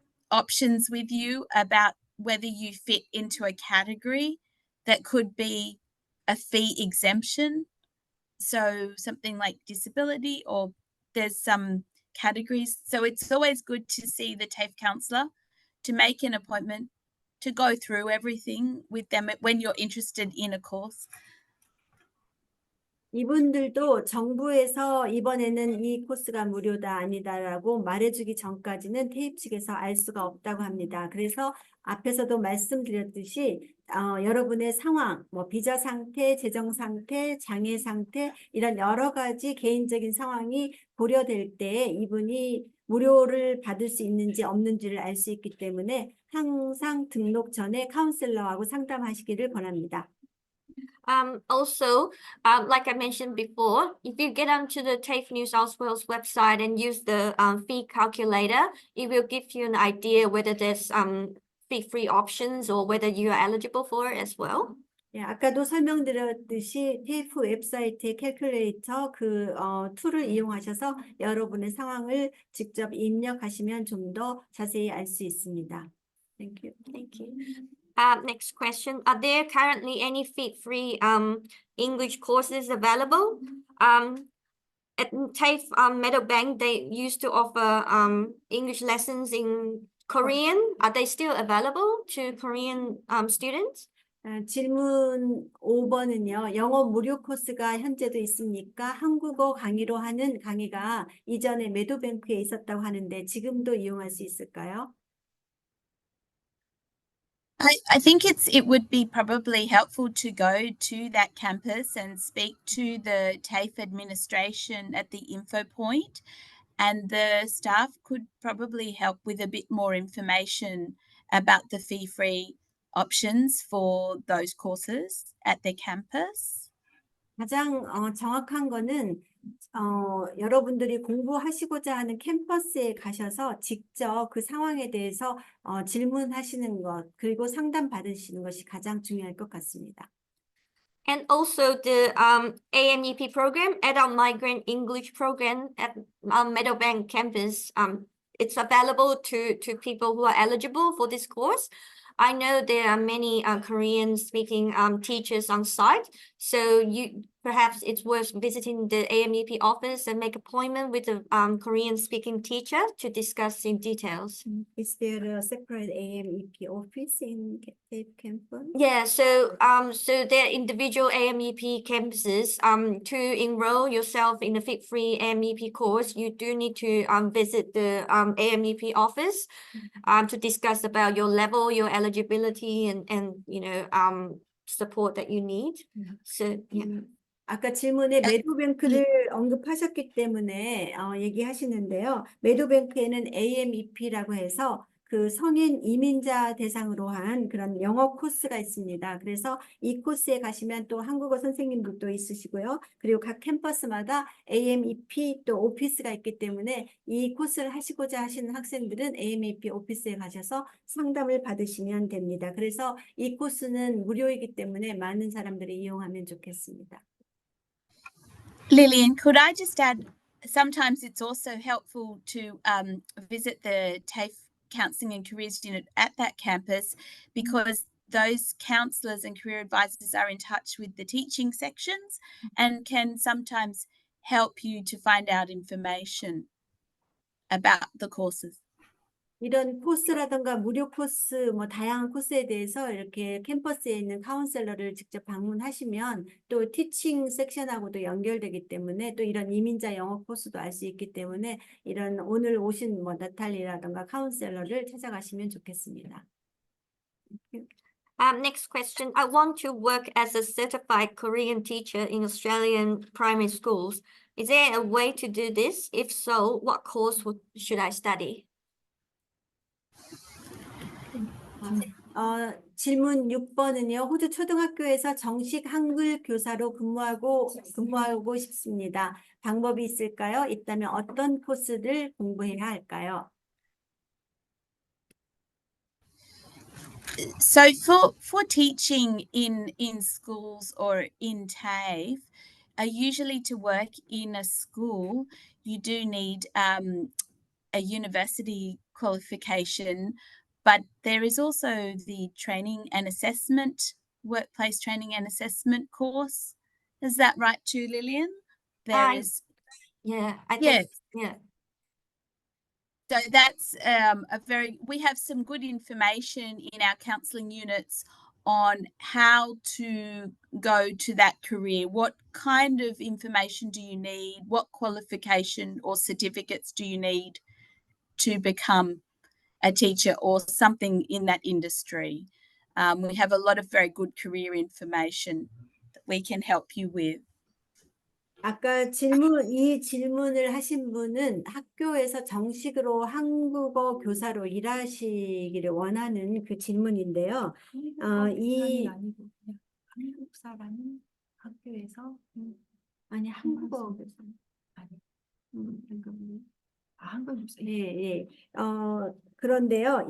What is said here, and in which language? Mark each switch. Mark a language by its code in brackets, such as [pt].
[en] options with you about whether you fit into a category that could be a fee exemption. So something like disability, or there's some categories. So it's always good to see the TAFE counsellor, to make an appointment, to go through everything with them when you're interested in a course. [ko] 이분들도 정부에서 이번에는 이 코스가 무료다 아니다라고 말해주기 전까지는 테이프 측에서 알 수가 없다고 합니다. 그래서 앞에서도 말씀드렸듯이 여러분의 상황, 비자 상태, 재정 상태, 장애 상태 이런 여러 가지 개인적인 상황이 고려될 때 이분이 무료를 받을 수 있는지 없는지를 알 수 있기 때문에 항상 등록 전에 카운셀러하고 상담하시기를 권합니다. [en] Also, like I mentioned before, if you get onto the TAFE New South Wales website and use the fee calculator, it will give you an idea whether there's fee-free options or whether you are eligible for it as well. [ko] 예, 아까도 설명드렸듯이 테이프 웹사이트의 캘큘레이터 툴을 이용하셔서 여러분의 상황을 직접 입력하시면 좀 더 자세히 알 수 있습니다. [en] Thank you. Thank you. Next question. Are there currently any fee-free English courses available? At TAFE Meadowbank, they used to offer English lessons in Korean. Are they still available to Korean students? [ko] 질문 5번은요. 영어 무료 코스가 현재도 있습니까? 한국어 강의로 하는 강의가 이전에 매도뱅크에 있었다고 하는데 지금도 이용할 수 있을까요? [en] I think it would be probably helpful to go to that campus and speak to the TAFE administration at the info point, and the staff could probably help with a bit more information about the fee-free options for those courses at their campus. [ko] 가장 정확한 거는 여러분들이 공부하시고자 하는 캠퍼스에 가셔서 직접 그 상황에 대해서 질문하시는 것, 그리고 상담 받으시는 것이 가장 중요할 것 같습니다. [en] And also the AMEP program, Adult Migrant English program at Meadowbank campus. It's available to people who are eligible for this course. I know there are many Korean speaking teachers on site, so perhaps it's worth visiting the AMEP office and make appointment with the Korean speaking teacher to discuss in details. Is there a separate AMEP office in Cape campus? Yeah, so there are individual AMEP campuses. To enroll yourself in a free AMEP course, you do need to visit the AMEP office to discuss about your level, your eligibility, and support that you need. So yeah. [ko] 아까 질문에 매도뱅크를 언급하셨기 때문에 얘기하시는데요. 매도뱅크에는 AMEP라고 해서 그 성인 이민자 대상으로 한 그런 영어 코스가 있습니다. 그래서 이 코스에 가시면 또 한국어 선생님들도 있으시고요. 그리고 각 캠퍼스마다 AMEP 또 오피스가 있기 때문에 이 코스를 하시고자 하시는 학생들은 AMEP 오피스에 가셔서 상담을 받으시면 됩니다. 그래서 이 코스는 무료이기 때문에 많은 사람들이 이용하면 좋겠습니다. [en] Lillian, could I just add, sometimes it's also helpful to visit the TAFE Counselling and Careers Unit at that campus, because those counsellors and career advisors are in touch with the teaching sections and can sometimes help you to find out information about the courses. [ko] 이런 코스라든가 무료 코스, 뭐 다양한 코스에 대해서 이렇게 캠퍼스에 있는 카운셀러를 직접 방문하시면 또 티칭 섹션하고도 연결되기 때문에 또 이런 이민자 영어 코스도 알 수 있기 때문에 이런 오늘 오신 뭐 나탈리라든가 카운셀러를 찾아가시면 좋겠습니다. [en] Next question. I want to work as a certified Korean teacher in Australian primary schools. Is there a way to do this? If so, what course should I study? [ko] 질문 6번은요. 호주 초등학교에서 정식 한글 교사로 근무하고 싶습니다. 방법이 있을까요? 있다면 어떤 코스를 공부해야 할까요? [en] So for teaching in schools or in TAFE, usually to work in a school, you do need a university qualification, but there is also the training and assessment, workplace training and assessment course. Is that right too, Lillian? There is. Yeah, I Yes. think, yeah. So that's we have some good information in our counselling units on how to go to that career. What kind of information do you need? What qualification or certificates do you need to become a teacher or something in that industry? We have a lot of very good career information that we can help you with. [ko] 아까 이 질문을 하신 분은 학교에서 정식으로 한국어 교사로 일하시기를 원하는 그 질문인데요. 아니고 그냥 한국사라는 학교에서 아니 한국어 교사 아니 한국 교사 예. 그런데요.